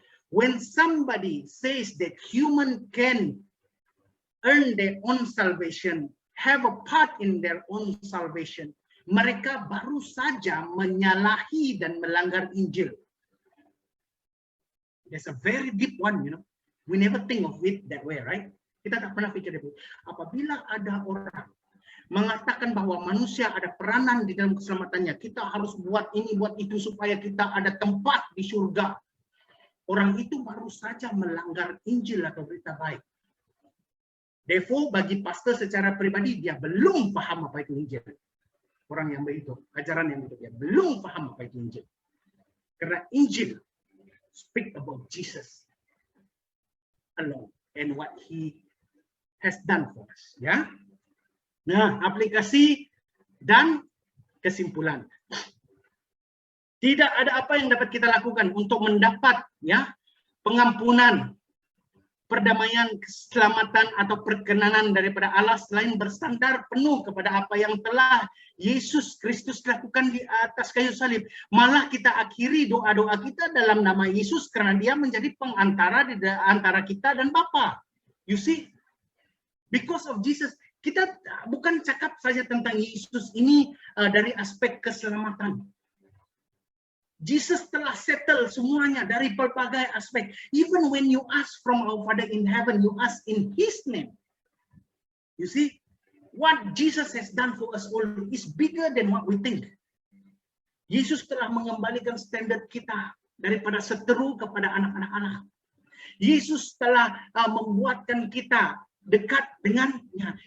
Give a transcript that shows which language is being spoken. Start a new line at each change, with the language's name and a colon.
English: When somebody says that human can earn their own salvation, have a part in their own salvation,
Malay: mereka baru saja menyalahi dan melanggar Injil.
English: That's a very deep one, you know. We never think of it that way, right?
Malay: Kita tak pernah pikir itu. Apabila ada orang mengatakan bahwa manusia ada peranan di dalam keselamatannya, kita harus buat ini, buat itu supaya kita ada tempat di surga. Orang itu baru saja melanggar Injil atau berita baik. Therefore, bagi pastor secara pribadi, dia belum paham apa itu Injil. Orang yang begitu, ajaran yang begitu, dia belum paham apa itu Injil. Karena
English: Injil speak about Jesus alone and what He has done for us, ya.
Malay: Nah, aplikasi dan kesimpulan. Tidak ada apa yang dapat kita lakukan untuk mendapat, ya, pengampunan, perdamaian, keselamatan atau perkenanan daripada Allah selain bersandar penuh kepada apa yang telah Yesus Kristus lakukan di atas kayu salib. Malah kita akhiri doa-doa kita dalam nama Yesus karena Dia menjadi pengantara di antara kita dan Bapa.
English: You see? Because of Jesus,
Malay: kita bukan cakap saja tentang Yesus ini dari aspek keselamatan. Jesus telah settle semuanya dari berbagai aspek.
English: Even when you ask from our Father in heaven, you ask in His name. You see, what Jesus has done for us all is bigger than what we think.
Malay: Yesus telah mengembalikan standar kita daripada seteru kepada anak-anak Allah. Yesus telah membuatkan kita dekat dengannya.